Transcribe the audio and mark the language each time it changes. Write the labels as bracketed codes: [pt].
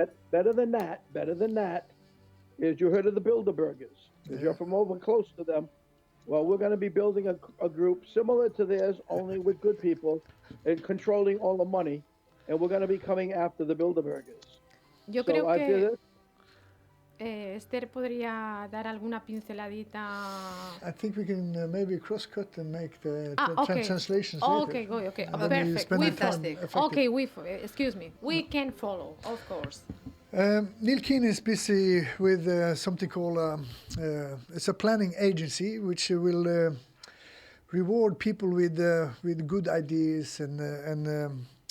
[en] better than that is, you heard of the Bilderbergers. Because you're from over close to them. Well, we're going to be building a group similar to theirs, only with good people, and controlling all the money. And we're going to be coming after the Bilderbergers. [es] Yo creo que Esther podría dar alguna pinceladita. [en] I think we can maybe cross-cut and make the translations Okay, later. okay. Fantastic. Okay, excuse me. We can follow, of course. Neil Keenan is busy with something called it's a planning agency which will reward people with good ideas and